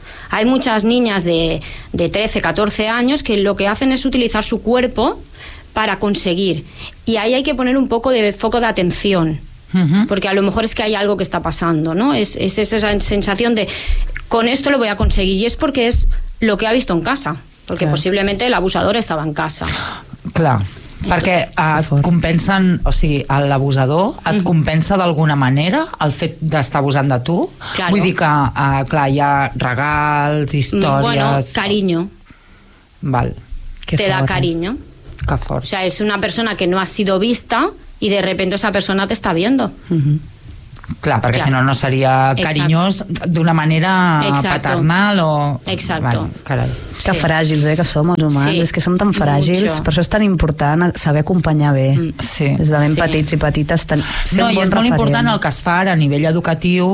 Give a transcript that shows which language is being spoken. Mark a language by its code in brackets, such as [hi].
[es] Hay muchas niñas de 13, 14 años que lo que hacen es utilizar su cuerpo para conseguir. Y ahí hay que poner un poco de foco de atención. Porque a lo mejor es que hay algo que está pasando, ¿no? Es esa sensación de con esto lo voy a conseguir, y es porque es lo que ha visto en casa, porque posiblemente el abusador estaba en casa. Claro. [ca] Perquè et compensen, o sigui, l'abusador et compensa d'alguna manera el fet d'estar abusant de tu. [es] Claro. [ca] Vull dir que, clar, hi ha regals, històries... [es] Bueno, cariño. [ca] Val. [es] Te da cariño. [ca] Que fort. [es] O sea, es una persona que no ha sido vista y de repente esa persona te está viendo. [ca] Clar, perquè si no, no seria carinyós d'una manera paternal o... [es] Exacto. Vale, [ca] carai. Sí. Que fràgils, que som els humans. Sí. És que som tan fràgils. Mucho. Per això és tan important saber acompanyar bé. Sí. Des de ben petits i petites. Ser un bon referent. És molt important el que es fa a nivell educatiu.